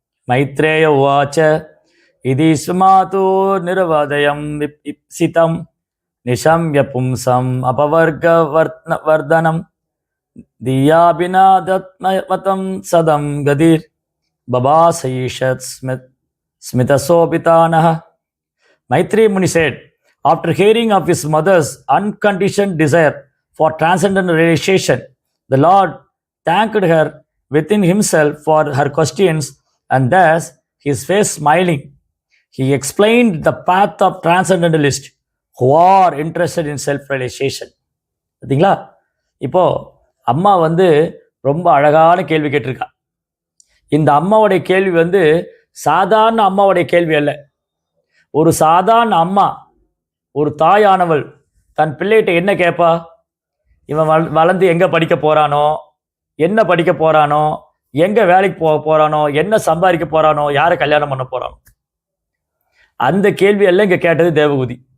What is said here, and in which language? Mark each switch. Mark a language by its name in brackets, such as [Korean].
[Sanskrit] மைத்ரேய உவாச்ச இதி ஸ்மாது நிரவதயம் இப்சிதம் நிஷம்ய பும்சம் அபவர்க வர்தனம் தியாபினாதத்மவதம் சதம் கதிர் பபாசைஷத் ஸ்மிதசோபிதானஹ. [English] Maitreya Muni said, after hearing of his mother's unconditioned desire for transcendental realization, the Lord thanked her within himself for her questions, and thus, his face smiling, he explained the path of transcendentalists who are interested in self-realization. [Tamil] பார்த்தீங்களா? இப்போ அம்மா ரொம்ப அழகான கேள்வி கேட்டிருக்கா. இந்த அம்மாவுடைய கேள்வி சாதாரண அம்மாவுடைய கேள்வி அல்ல. ஒரு சாதாரண அம்மா, ஒரு தாயானவள் தன் பிள்ளைகிட்ட என்ன கேட்பா? இவன் வளர்ந்து எங்க படிக்க போறானோ, என்ன படிக்க போறானோ, எங்க வேலைக்கு போறானோ, என்ன சம்பாதிக்க போறானோ, யாரை கல்யாணம் பண்ண போறானோ, அந்த கேள்வி எல்லாம் இங்க கேட்டது தேவகூதி.